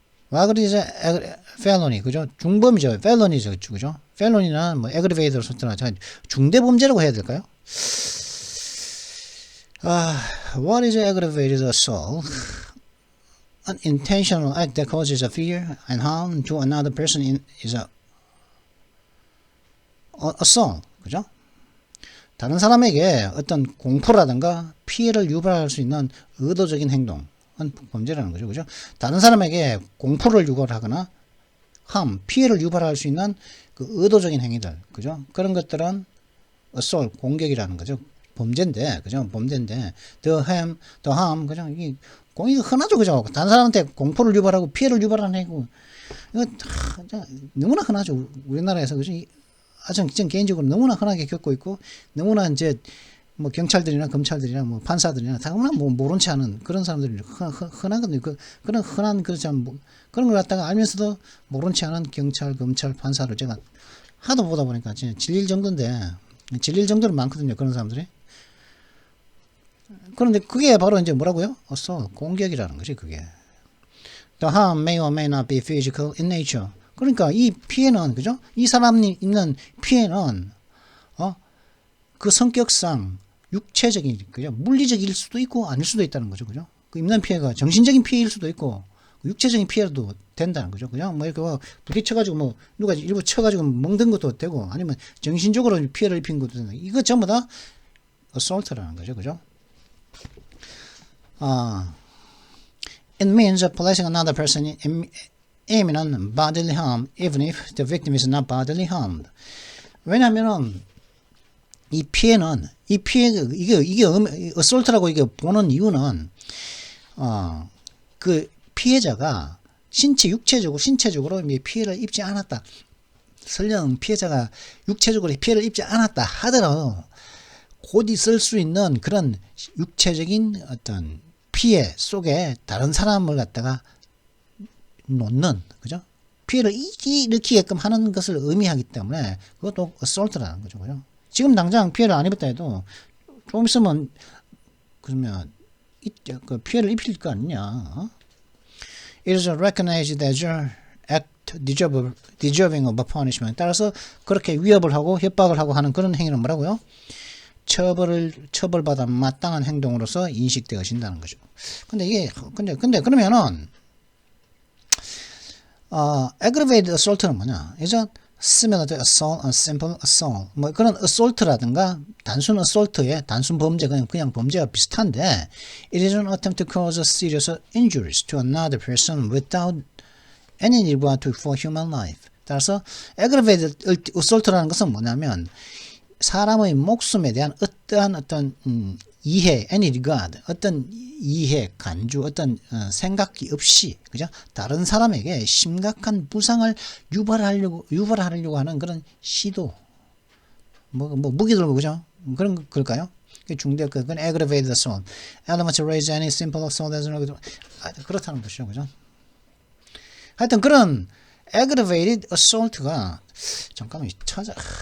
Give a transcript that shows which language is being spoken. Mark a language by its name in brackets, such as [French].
[Korean] 와그리즈 felony 그죠? 중범이죠. felony죠. 그죠? felony나 뭐 aggravated assault나 중대범죄라고 해야 될까요? [English] What is aggravated assault? An intentional act that causes a fear and harm to another person is a assault. [Korean] 그죠? 다른 사람에게 어떤 공포라든가 피해를 유발할 수 있는 의도적인 행동은 범죄라는 거죠. 그죠? 다른 사람에게 공포를 유발하거나 피해를 유발할 수 있는 그 의도적인 행위들. 그죠? 그런 것들은 assault, 공격이라는 거죠. 범죄인데, 그죠? 범죄인데, [English] the harm, [Korean] 그죠? 이거 흔하죠, 그죠? 다른 사람한테 공포를 유발하고 피해를 유발하는 행위. 이거 너무나 흔하죠. 우리나라에서, 그죠? 전 개인적으로 너무나 흔하게 겪고 있고, 너무나 이제, 뭐, 경찰들이나 검찰들이나 뭐, 판사들이나 다 너무나 뭐, 모른 채 하는 그런 사람들이 흔하거든요. 그런 흔한, 그런 걸 갖다가 알면서도 모른 채 하는 경찰, 검찰, 판사를 제가 하도 보다 보니까 진짜 질릴 정도는 많거든요. 그런 사람들이. 그런데 그게 바로 이제 뭐라고요? 공격이라는 거지, 그게. [English] The harm may or may not be physical in nature. [Korean] 그러니까 이 피해는, 그죠? 이 사람이 있는 피해는, 그 성격상 육체적인, 그죠? 물리적일 수도 있고 아닐 수도 있다는 거죠, 그죠? 그 입는 피해가 정신적인 피해일 수도 있고, 육체적인 피해도 된다는 거죠. 그냥 뭐 이렇게 부딪혀가지고 뭐 누가 일부 쳐가지고 멍든 것도 되고, 아니면 정신적으로 피해를 입힌 것도 된다. 이거 전부 다 assault라는 거죠, 그죠? [English] It means placing another person in imminent bodily harm, even if the victim is not bodily harmed. [Korean] 왜냐하면은 이 피해 이게 assault라고 이게 보는 이유는 그 피해자가 신체적으로 피해를 입지 않았다. 설령 피해자가 육체적으로 피해를 입지 않았다 하더라도 곧 있을 수 있는 그런 육체적인 어떤 피해 속에 다른 사람을 갖다가 놓는, 그죠? 피해를 일으키게끔 하는 것을 의미하기 때문에 그것도 assault라는 거죠, 그죠? 지금 당장 피해를 안 입었다 해도 좀 있으면 그러면 그 피해를 입힐 거 아니냐? 어? [English] It is recognized as your act deserving of a punishment. [Korean] 따라서 그렇게 위협을 하고 협박을 하고 하는 그런 행위는 뭐라고요? 처벌받아 마땅한 행동으로서 인식되어진다는 거죠. 근데 그러면은 aggravated assault는 뭐냐? [English] is similar to assault, a simple assault. [Korean] 뭐 그런 assault라든가 단순 assault의 단순 범죄 그냥 범죄와 비슷한데 [English] it is an attempt to cause a serious injuries to another person without any regard for human life. [Korean] 따라서 aggravated assault라는 것은 뭐냐면 사람의 목숨에 대한 어떤 이해, [English] any regard, [Korean] 어떤 이해, 간주, 어떤 생각이 없이, 그죠? 다른 사람에게 심각한 부상을 유발하려고 하는 그런 시도, 뭐 무기 들고, 그죠? 그럴까요? 그건 [English] aggravated assault. Element to raise any simple assault as [Korean] 그렇다는 것이죠, 그죠? 하여튼 그런 aggravated assault가 잠깐만 찾아.